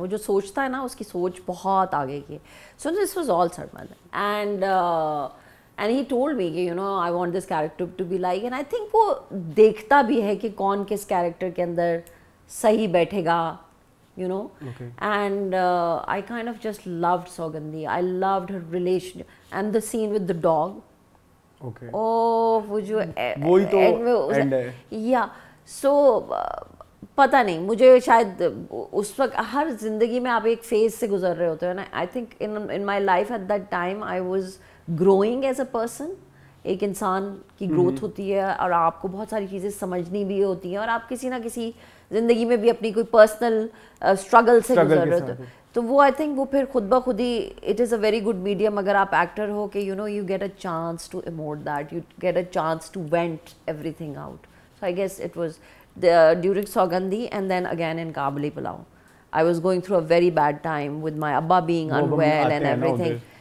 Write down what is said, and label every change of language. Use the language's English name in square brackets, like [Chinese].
[Hindi] वो जो सोचता है ना उसकी सोच बहुत आगे की. [English] so this was all [Hindi] Sarmad. [English] And he told me कि you know I want this character to be like. [Hindi] And I think वो देखता भी है कि कौन किस कैरेक्टर के अंदर सही बैठेगा, [English] you know. And I kind of just loved Sogandhi. I loved her relation and the scene with the dog. [Hindi] Oh, वो जो वही तो एंड है. या सो पता नहीं, मुझे शायद उस वक्त हर जिंदगी में आप एक फेज से गुजर रहे होते हो ना. [English] I think in my life at that time I was growing as a person. [Hindi] एक इंसान की ग्रोथ होती है और आपको बहुत सारी चीज़ें समझनी भी होती हैं और आप किसी ना किसी ज़िंदगी में भी अपनी कोई पर्सनल स्ट्रगल से गुजर रहे होते. तो वो आई थिंक वो फिर खुद ब खुद ही [English] it is a very good medium [Hindi] अगर आप एक्टर हो कि [English] You know you get a chance to emote that, you get a chance to vent everything out. So I guess it was during Sogandhi and then again in Kabuli Pulao. I was going through a very bad time with my Abba being unwell and everything.